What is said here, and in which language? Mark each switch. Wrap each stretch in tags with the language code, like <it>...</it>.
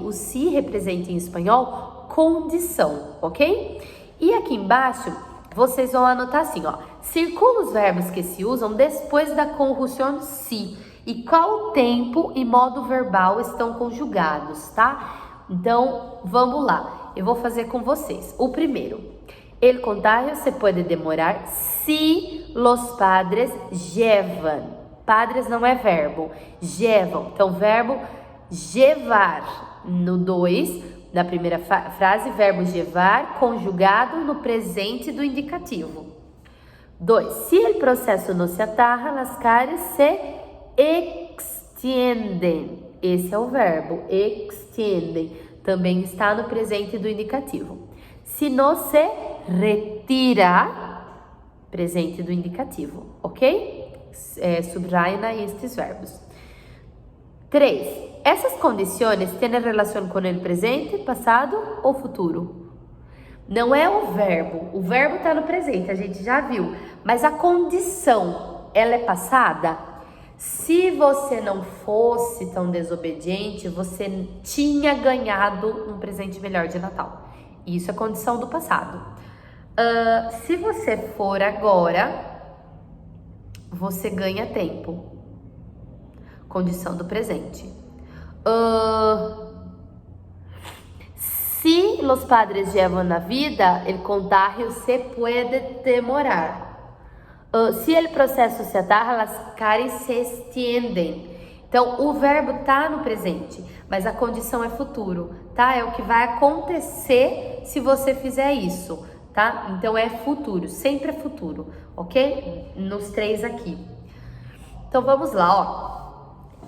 <pt>O se representa em espanhol condição, ok? E aqui embaixo, vocês vão anotar assim, ó. Circula os verbos que se usam depois da conjunção si. E qual tempo e modo verbal estão conjugados, tá? Então, vamos lá. Eu vou fazer com vocês. O primeiro.</pt> <es>El contagio se puede demorar si los padres llevan.</es> <pt>Padres não é verbo, llevam. Então, verbo llevar no 2, na primeira frase, verbo llevar conjugado no presente do indicativo. 2.</pt> <es>Si el proceso no se ataja, las caries se extienden.</es> <pt>Esse é o verbo, extienden. Também está no presente do indicativo. Se não se retira, presente do indicativo, ok? Subraiem aí estes verbos. 3. Essas condições têm relação com o presente, passado ou futuro? Não é o verbo está no presente, a gente já viu, mas a condição, ela é passada? Se você não fosse tão desobediente, você tinha ganhado um presente melhor de Natal. Isso é condição do passado. Se você for agora, você ganha tempo. Condição do presente.</pt> <es>Si los padres llevan la vida, el contagio se puede demorar. Se el processo se ataja, las caries se extienden.</es> <pt>Então, o verbo tá no presente, mas a condição é futuro, tá? É o que vai acontecer se você fizer isso, tá? Então, é futuro, sempre é futuro, ok? Nos 3 aqui. Então, vamos lá, ó.</pt>